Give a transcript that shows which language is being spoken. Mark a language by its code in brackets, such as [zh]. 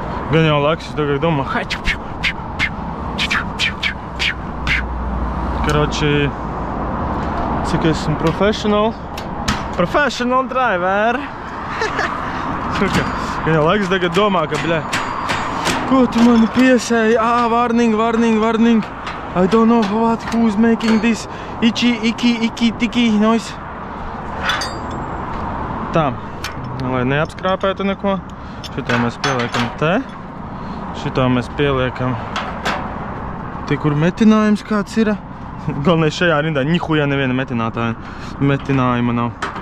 [lv] Gan jau Lexus tagad domā, Karoči, cik esmu [en] professional driver. [lv] Gan jau Lexus tagad domā, ka, bļa, ko tu mani piesēji? [en] Warning. I don't know who's making this iki noise. [lv] Tā, lai neapskrāpētu neko. Šito mēs pieliekam te. Šito mēs pieliekam te, kur metinājums kāds ir. Galvenais šajā rindā ņihujā neviena metinājuma nav.